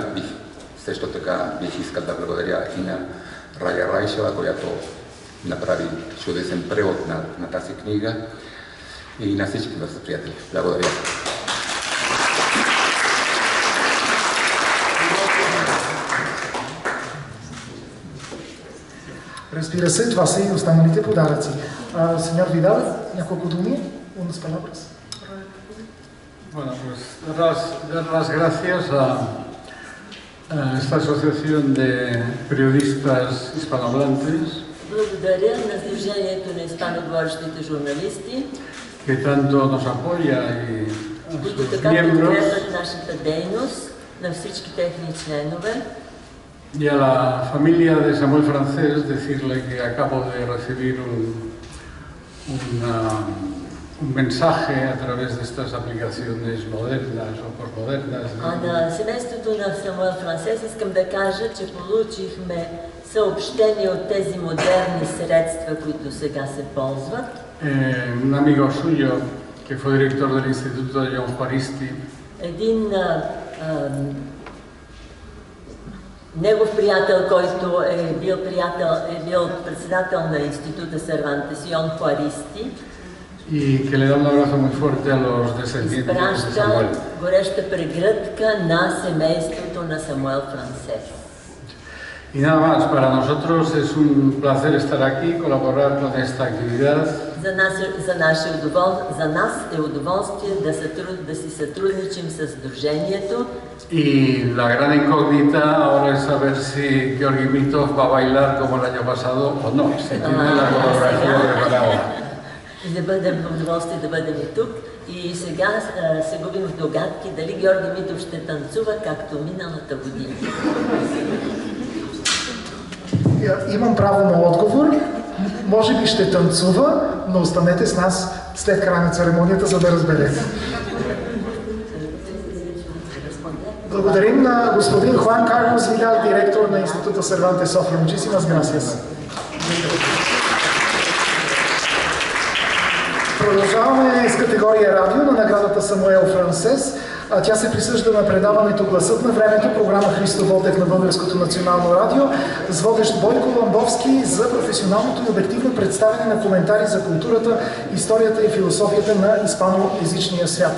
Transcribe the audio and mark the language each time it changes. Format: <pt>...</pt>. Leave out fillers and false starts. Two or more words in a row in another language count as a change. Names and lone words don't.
<bg>Също така бих искал да благодаря и на Рая Райшева, която направи чудесен превод на тази книга, и на всички вас, приятели. Благодаря. Разбира се, това са и останалите подаръци. Сеньор Видал, няколко думи,</bg> <es>unas palabras. Bueno, pues dar las gracias a esta asociación de periodistas hispanohablantes</es> <bg>Благодаря на Сдружението на испаноговорещите журналисти,</bg> <es>que tanto nos apoya y a</es> <bg>които</bg> <es>sus</es> <bg>така</bg> <es>miembros</es> <bg>подкрепят нашата дейност, на всички техни членове.</bg> <es>y a la familia de Samuel Francés decirle que acabo de recibir un mensaje a través de estas aplicaciones modernas o postmodernas.</es> <bg>А на семейството на Самуел Франсес искам да кажа, че получихме съобщения от тези модерни средства, които сега се ползват.</bg> <es>Un amigo suyo que fue director del Instituto de John Juaristi</es> <bg>Един негов приятел, който е бил председател на Института Сервантес, Йон Хуаристи.</bg> <es>Y que le da un abrazo muy fuerte a los descendientes de Samuel.</es> <bg>Изпраща гореща прегръдка на семейството на Самуел Франсес.</bg> <es>Y nada más, para nosotros es un placer estar aquí, colaborar con esta actividad.</es> <bg>За нас е удоволствие да си сътрудничим с Сдружението.</bg> <es>Y la gran incógnita ahora es saber si Georgi Mitov va a bailar como el año pasado o no, si tiene la coreografía preparada.</es> <bg>И да бъдем удоволствие да бъдем и тук. И сега се губим в догадки дали Георги Митов ще танцува както миналата година. Имам право на отговор. Може би ще танцува, но останете с нас след края на церемонията, за да разберете. Благодарим на господин Хуан Карлос Видал, директор на Института Сервантес София.</bg> <es>Muchísimas gracias.</es> <bg>Продължаваме с категория радио на наградата Самуел Франсес. Тя се присъжда на предаването Гласът на времето, програма Христо Ботев на Българското национално радио, с водещ Бойко Ламбовски за професионалното и обективно представяне на коментари за културата, историята и философията на испаноязичния свят.</bg>